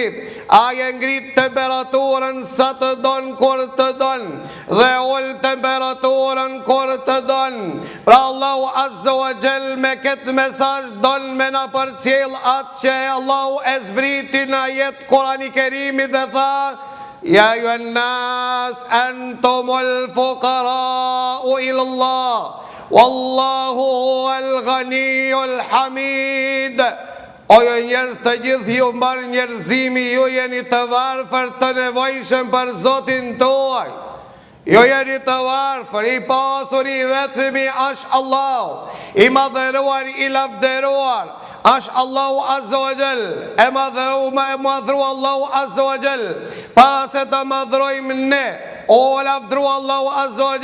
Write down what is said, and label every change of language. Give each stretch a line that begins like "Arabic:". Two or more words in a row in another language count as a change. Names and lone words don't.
Albanian: Ai e ngrit temperaturën sa të don kur të don, dhe ul temperaturën kur të don. Pra Allahu
Arabic: عز وجل
Albanian: me këtë mesazh don me na përcjell atë që Allahu e zbriti në ajet Kurani Kerimi dhe tha:
Arabic: يا أيها الناس أنتم الفقراء إلى الله والله هو الغني الحميد.
Albanian: O jo njerëz të gjithë ju mbar njerëzimi, ju jeni të varfër të nevojshëm për Zotin tuaj. Jo jeni të varfër, i pasur i vetëmi është Allah, i madhëruar, i lavderuar. Ash Allahu
Arabic: عز وجل,
Albanian: e madhru Allahu
Arabic: عز وجل,
Albanian: para se të madhrojmë ne, o lavdru Allahu
Arabic: عز و